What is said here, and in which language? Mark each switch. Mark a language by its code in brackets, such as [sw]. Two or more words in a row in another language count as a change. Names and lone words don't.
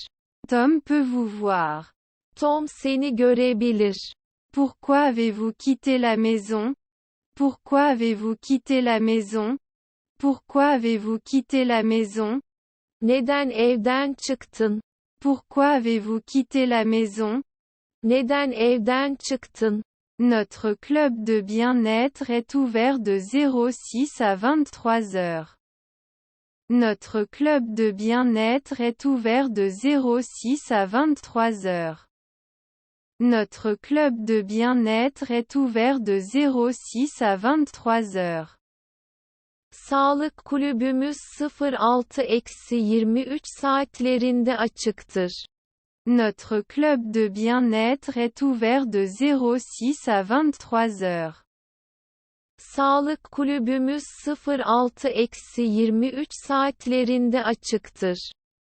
[fr] Tom peut vous voir. [tr] Tom seni görebilir. [fr] Pourquoi avez-vous quitté la maison? Pourquoi avez-vous quitté la maison? Pourquoi avez-vous quitté la maison? [tr] Neden evden çıktın? [fr] Pourquoi avez-vous quitté la maison? [tr] Neden evden çıktın? [fr] Notre club de bien-être est ouvert de 06 à 23 heures. Notre club de bien-être est ouvert de 06 à 23 heures. Notre club de bien-être est ouvert de 06 à 23 heures. [tr] Sağlık kulübümüz 06-23 saatlerinde açıktır. [fr] Notre club de bien-être est ouvert de 06 à 23 heures. [tr] Sağlık kulübümüz 06-23 saatlerinde açıktır.